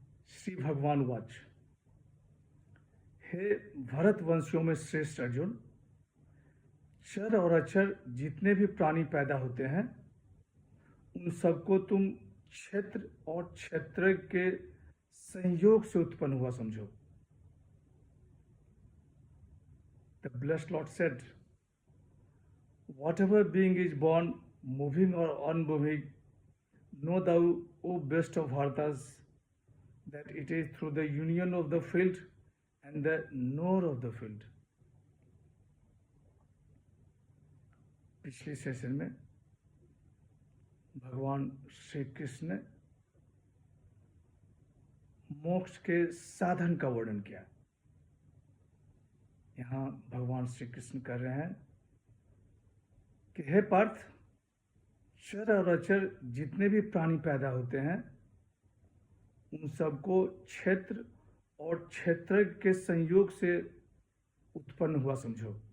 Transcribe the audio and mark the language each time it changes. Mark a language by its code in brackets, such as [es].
[hi] श्री भगवान वाच। हे भरत वंशियों में श्रेष्ठ अर्जुन, चर और अचर जितने भी प्राणी पैदा होते हैं उन सबको तुम क्षेत्र और क्षेत्र के संयोग से उत्पन्न हुआ समझो। [en] The blessed Lord said, whatever being is born, moving or unmoving, know thou, O best of Bharatas, that it is through the union of the field and the knower of the field. [hi] पिछले session में भगवान श्री कृष्ण ने मोक्ष के साधन का वर्णन किया। यहाँ भगवान श्री कृष्ण कर रहे हैं कि हे पार्थ, चर और अचर जितने भी प्राणी पैदा होते हैं उन सबको क्षेत्र और क्षेत्र के संयोग से उत्पन्न हुआ समझो।